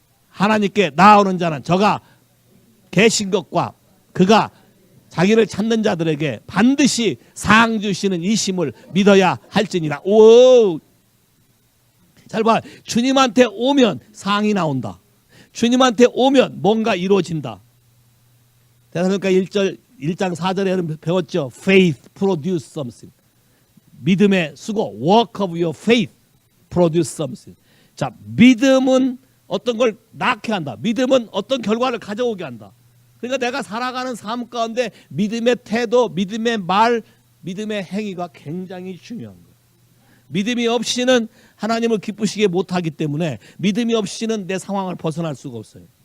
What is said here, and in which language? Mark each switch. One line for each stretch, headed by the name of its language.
Korean: 하나님께 나아오는 자는 저가 계신 것과 그가 자기를 찾는 자들에게 반드시 상 주시는 이심을 믿어야 할지니라. 오, 잘 봐. 주님한테 오면 상이 나온다. 주님한테 오면 뭔가 이루어진다. 데살로니가 1장 4절에 배웠죠.
English: Faith produce something.
Korean: 믿음의 수고,
English: work of your faith produce something.
Korean: 자, 믿음은 어떤 걸 낳게 한다. 믿음은 어떤 결과를 가져오게 한다. 그러니까 내가 살아가는 삶 가운데 믿음의 태도, 믿음의 말, 믿음의 행위가 굉장히 중요한 거예요. 믿음이 없이는 하나님을 기쁘시게 못하기 때문에 믿음이 없이는 내 상황을 벗어날 수가 없어요.